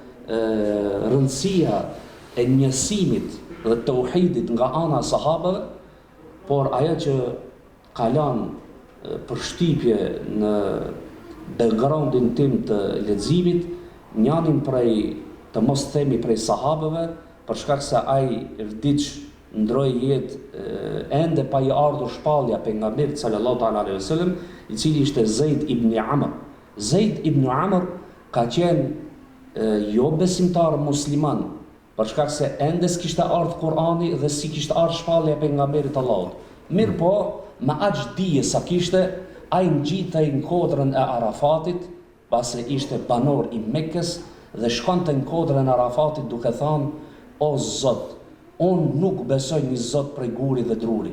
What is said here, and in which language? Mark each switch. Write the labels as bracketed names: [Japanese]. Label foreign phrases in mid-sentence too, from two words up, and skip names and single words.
[Albanian] rëndësia e njësimit dhe tauhidit nga ana e sahabëve, por ajo që ka lanë përshtypje në backgroundin tim të leximit, njënin prej të mos themi prej sahabëve, për shkak se ai vdiq ndroi jetë ende pa i ardhur shpallja pejgamberit [Arabic] صلى الله تعالى عليه وسلم, [Albanian] i cili ishte Zeid ibn Amr. Zeid ibn Amr ka qenë jo besimtar musliman, për shkak se ende s'kishte ardhur Kur'ani dhe si kishte ardhur shpallja pejgamberit Allahut. Mirë po, me aq dije sa kishte, ai ngjitej në kodrën e Arafatit, pasi ishte banor i Mekkës dhe shkonte në kodrën e Arafatit duke thënë: o Zot, unë nuk besoj një Zot prej guri dhe druri.